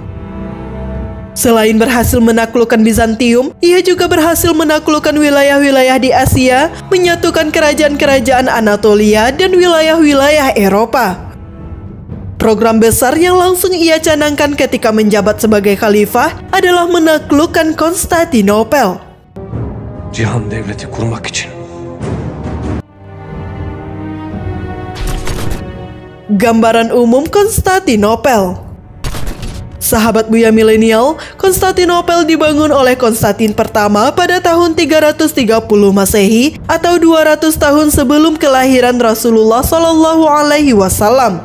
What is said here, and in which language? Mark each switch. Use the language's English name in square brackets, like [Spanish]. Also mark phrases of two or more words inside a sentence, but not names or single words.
[Indonesian] Selain berhasil menaklukkan Bizantium, ia juga berhasil menaklukkan wilayah-wilayah di Asia, menyatukan kerajaan-kerajaan Anatolia dan wilayah-wilayah Eropa. Program besar yang langsung ia canangkan ketika menjabat sebagai khalifah adalah menaklukkan Konstantinopel. [Turkish] Cihan devleti kurmak için [Indonesian] Gambaran umum Konstantinopel. Sahabat Buya Milenial, Konstantinopel dibangun oleh Konstantin pertama pada tahun 330 Masehi atau 200 tahun sebelum kelahiran Rasulullah [Arabic] صلى الله عليه وسلم.